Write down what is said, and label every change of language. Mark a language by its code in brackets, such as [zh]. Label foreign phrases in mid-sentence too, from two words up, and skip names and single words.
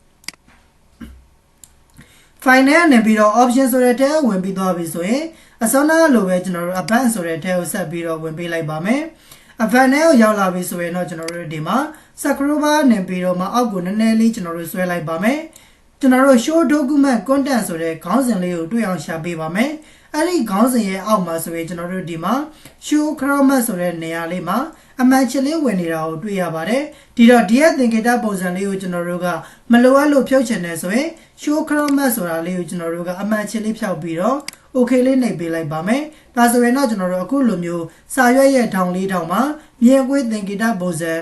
[my] file နဲ့နေပြီးတော့ option ဆိုတဲ့ထဲကိုဝင်ပြီးသွားပြီဆိုရင်အစောနာလိုပဲကျွန်တော်တို့ advanced ဆိုတဲ့ထဲကိုဆက်ပြီးတော့ဝင်ပေးလိုက်ပါမယ်။ advanced နဲ့ကိုရောက်လာပြီဆိုရင်တော့ကျွန်တော်တို့ဒီမှာ [en] scroll bar [my] နဲ့ပြီးတော့မှအောက်ကိုနည်းနည်းလေးကျွန်တော်တို့ဆွဲလိုက်ပါမယ်။ကျွန်တော်တို့ [en] show document content [my] ဆိုတဲ့ခေါင်းစဉ်လေးကိုတွေ့အောင်ရှာပေးပါမယ်။အဲ့ဒီခေါင်းစဉ်ရဲ့အောက်မှာဆိုရင်ကျွန်တော်တို့ဒီမှာ [en] show chromat [my] ဆိုတဲ့နေရာလေးမှာ အမှန်ချလေးဝင်နေတာကိုတွေ့ရပါတယ်။ဒီတော့ဒီရဲ့သင်္ကေတပုံစံလေးကိုကျွန်တော်တို့ကမလိုအပ်လို့ဖြုတ်ချင်တယ်ဆိုရင် [en] show chromat [my] ဆိုတာလေးကိုကျွန်တော်တို့ကအမှန်ချလေးဖြောက်ပြီးတော့okay လေးနှိပ်ပေးလိုက်ပါမယ်။ဒါဆိုရင်တော့ကျွန်တော်တို့အခုလိုမျိုးစာရွက်ရဲ့ထောင်လေးထောင်မှာမြင်ကွေးသင်္ကေတပုံစံ